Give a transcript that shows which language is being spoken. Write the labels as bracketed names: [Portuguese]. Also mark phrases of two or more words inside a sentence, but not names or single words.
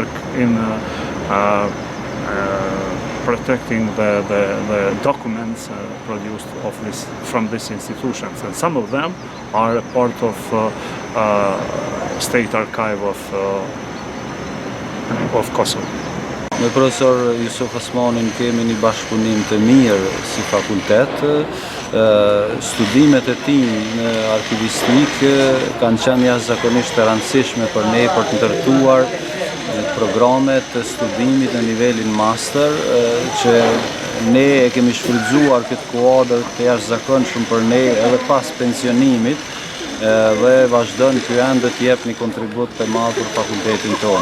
[English] protecting the documents produced from these institutions, and some of them are a part of State Archive of Kosovo. [Albanian] Me profesor Jusuf Osmanin kemi një bashkëpunim të mirë si fakultet. Studimet e tij në arkivistikë kanë qenë jashtëzakonisht të rëndësishme për ne për të ndërtuar programet të studimit në nivelin master, që ne e kemi shfrytzuar këtë kuadër të jashtëzakonshëm për ne edhe pas pensionimit, dhe vazhdon ky ende të jep një kontribut të madh për fakultetin tonë.